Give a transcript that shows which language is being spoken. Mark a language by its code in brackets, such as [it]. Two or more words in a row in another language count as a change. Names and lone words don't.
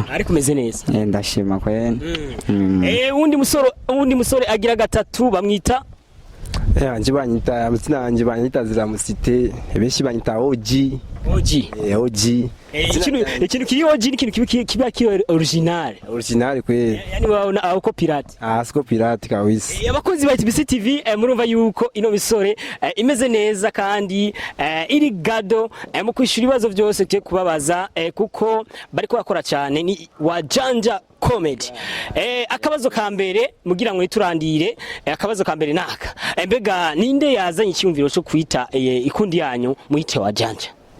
[rn] ariko meze neza ndashima kwene undi musore agira gatatu bamwita anje banyita amazina anje banyita ziramusite benshi banyita OG ikintu kiri original ikintu kiba kiri original [sw] kweli yani waona au pirate siko pirate kabisa [rn] abakozi ba ETBC-TV murumva yuko ino misore imeze neza kandi iri gado mu kwishura ibibazo byose cyo kubabaza kuko bariko bakora cyane ni Wajanja comedy akabazo ka mbere mugira ngo niturandire akabazo ka mbere naka mbega ninde yazanye icyumviro cyo kwita ikundi yanyu muhite Wajanja